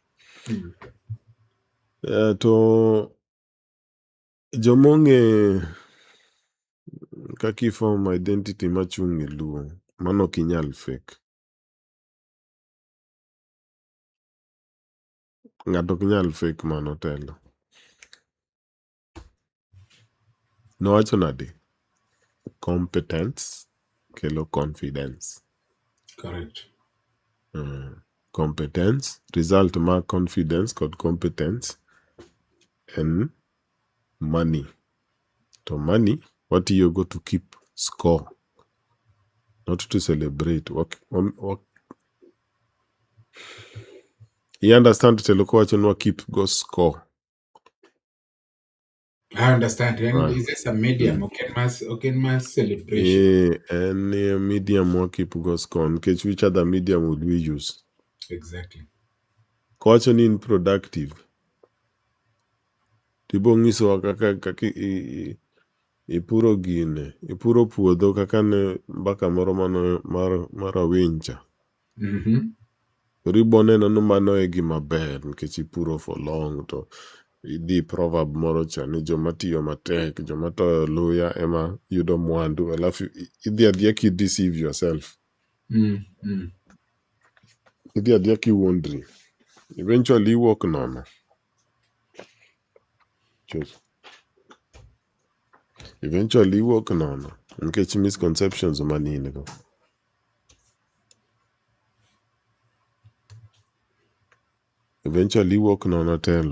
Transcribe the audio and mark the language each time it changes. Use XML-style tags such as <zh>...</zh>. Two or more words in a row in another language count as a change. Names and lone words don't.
<luo>To jomong'e kaka</luo> <en>form identity</en> <luo>machung' e Luo, mano ok inyal fake. Ng'ato ok nyal fake mano telo. Nowacho nade? Competence kelo confidence. Correct. Competence, result mar confidence kod competence en money.</luo> <en>To money, watiyogo to keep score, not to celebrate. You understand</en> <luo>telo kowacho nwa keep go score.</luo> <en>I understand. And is this a medium? Okay, mass celebration. Any medium wa keep go score. Nkech which other medium would we use? Exactly.</en> <luo>Kowacho ni in productive. Tibo ng'isowa kaka ipuro gine. Ipuro puodho kaka ne mbaka moro mar awinja. Ribo neno no mano e gima ber nikech ipuro</luo> <en>for long</en> <luo>to idhi proverb moro cha ni joma tiyo matek, joma toyo luya ema yudo mwandu. Alafu idhi adhiya ki</luo> <en>deceive yourself.</en> <luo>Idhi adhiya ki wuondri. Eventually iwuok nono. Eventually iwuok nono nikech misconceptions mani in go. Eventually iwuok nono telo.</luo>